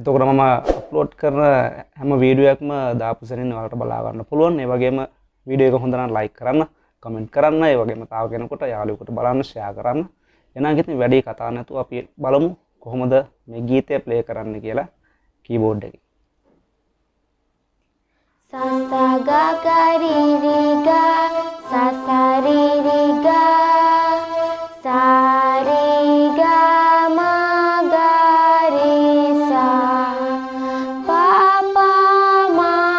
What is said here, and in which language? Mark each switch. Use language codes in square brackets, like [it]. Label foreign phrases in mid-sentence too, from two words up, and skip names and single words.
[si] එතකොට මම upload කරන හැම වීඩියෝ එකක්ම දාපු සැනින් ඔයාලට බලා ගන්න පුළුවන්. ඒ වගේම වීඩියෝ එක හොඳ නම් like කරන්න, comment කරන්න. ඒ වගේම තව කෙනෙකුට යාළුවෙකුට බලන්න share කරන්න. එහෙනම් ඉතින් වැඩි කතා නැතුව අපි බලමු කොහොමද මේ ගීතය play කරන්න කියලා keyboard එකේ. Sa sa ga ga ri ri ga, sa sa ri ri ga, sa ri ga ma ga ri sa, pa pa ma